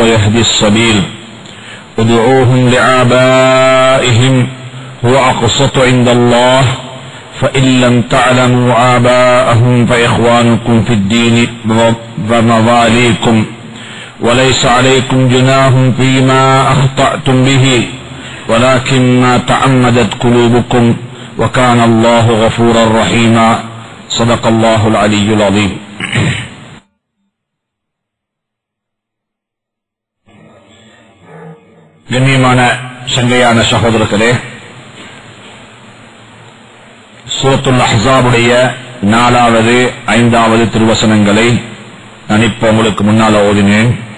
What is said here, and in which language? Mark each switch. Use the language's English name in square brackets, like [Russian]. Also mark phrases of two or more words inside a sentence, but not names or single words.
[Arabic] يهدي السبيل ادعوهم لآبائهم هو أقسط عند الله فإن لم تعلموا آباءهم فإخوانكم في الدين ومواليكم وليس عليكم جناح فيما أخطأتم به ولكن ما تعمدت قلوبكم وكان الله غفورا رحيما صدق الله العلي العظيم. [Tamil] கண்ணியமான சங்கையான சகோதரர்களே, சூரத்துல் அஹ்ஸாபுடைய 4வது 5வது திருவசனங்களை நான் இப்ப உங்களுக்கு முன்னால ஓதினேன்.